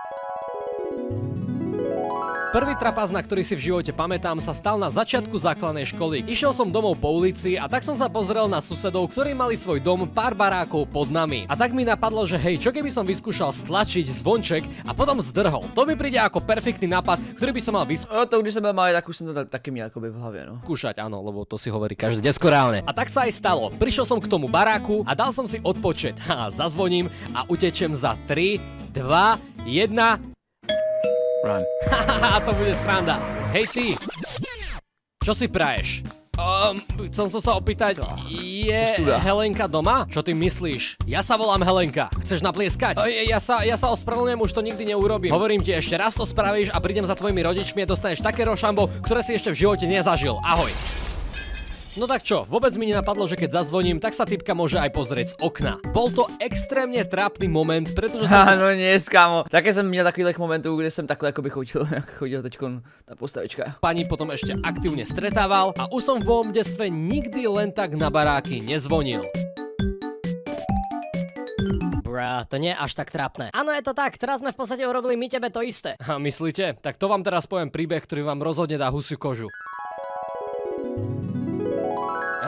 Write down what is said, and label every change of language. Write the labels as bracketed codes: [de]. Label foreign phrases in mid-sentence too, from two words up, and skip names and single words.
[sk] Prvý trapas, na ktorý si v živote pamätám, sa stal na začiatku základnej školy. Išiel som domov po ulici a tak som sa pozrel na susedov, ktorí mali svoj dom pár barákov pod nami. A tak mi napadlo, že hej, čo keby som vyskúšal stlačiť zvonček a potom zdrhol. To mi príde ako perfektný nápad, ktorý by som mal [cs] No to když jsem byl malý, tak už jsem to taky měl akoby v hlavě, no. [sk] Skúšať, áno, lebo to si hovorí každé decko reálne. A tak sa aj stalo. Prišiel som k tomu baráku a dal som si odpočet. Zazvoním a utečem za 3, 2, 1... Run. Hahaha, to bude sranda. Hej ty, čo si praješ? Chcem sa opýtať, je Helenka doma? Čo ty myslíš? Ja sa volám Helenka. Chceš naplieskať? Ja sa ospravedlňujem, už to nikdy neurobím. Hovorím ti, ešte raz to spravíš a prídem za tvojimi rodičmi a dostaneš také rošambo, ktoré si ešte v živote nezažil. Ahoj. No tak čo, vôbec mi nenapadlo, že keď zazvoním, tak sa typka môže aj pozrieť z okna. Bol to extrémne trápny moment, pretože som... No nie, kámo. [cs] Také jsem měl takových momentů, kde jsem takhle jakoby chodil teďkon ta postavička. [sk] Pani potom ešte aktívne stretával a už som v mojom detstve nikdy len tak na baráky nezvonil. To nie je až tak trápne. Áno, je to tak, teraz sme v podstate urobili my tebe to isté. A myslíte? Tak to vám teraz poviem príbeh, ktorý vám rozhodne dá husiu kožu.